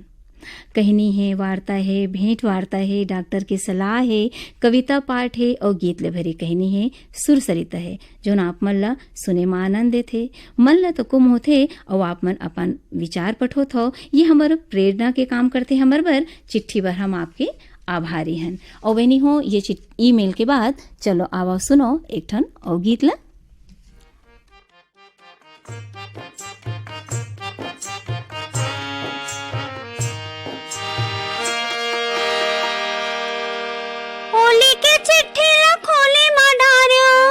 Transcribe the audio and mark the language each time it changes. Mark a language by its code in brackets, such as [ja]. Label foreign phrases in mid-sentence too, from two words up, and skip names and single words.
[hne] कहनी है, वार्ता है, भेंट वार्ता है, डॉक्टर की सलाह है, कविता पाठ है और गीत ले भरी कहनी है, सुर सरिता है, जो आप मन ला सुने में आनंद देथे। मन ला तो कुम होथे और आप मन अपन विचार पठोत हो। ये हमार प्रेरणा के काम करते हमर बर। चिट्ठी बर हम आपके आभारी हन। और वैनी हो ये ईमेल के बाद चलो आवा सुनो एक ठन और गीत ला। होली के चिट्ठी ला खोले मा डार्यो,